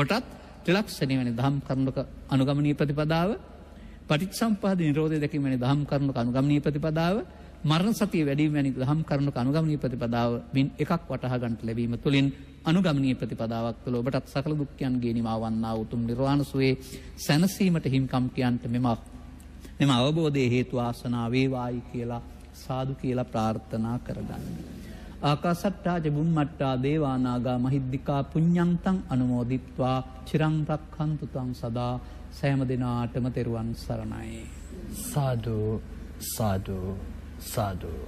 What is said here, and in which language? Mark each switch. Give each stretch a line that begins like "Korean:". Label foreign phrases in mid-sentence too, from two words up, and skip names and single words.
Sinhala: ඔබටත් ත්‍රිලක්ෂණී වෙන දහම් කරුණක අනුගමනීය ප්‍රතිපදාව පටිච්චසමුප්පාද නිරෝධය දැකීම වැනි දහම් කරුණු අනුගමනීය ප්‍රතිපදාව, මරණ සතිය වැඩිම වැනි දහම් කරුණු අනුගමනීය ප්‍රතිපදාව මින් එකක් වටහා ගන්නට ලැබීම තුළින් අනුගමනීය ප්‍රතිපදාවක් තුළ ඔබටත් සකල දුක්ඛයන්ගේ නිමාව වන්නා උතුම් නිර්වාණ සුවේ සැනසීමට හිමිකම් කියන්ට මෙම අවබෝධයේ හේතු ආසනා වේවායි කියලා සාදු කියලා ප්‍රාර්ථනා කරගන්න.
Pali: ආකාසට්ටා ච බුම්මට්ටා දේවා නාග මහිද්దికා පුඤ්ඤන්තං අනුමෝදිත්වා චිරං රක්ඛන්තු තං සදා.
Sinhala: සෑම දිනාටම තෙරුවන් සරණයි. සාදු සාදු සාදු.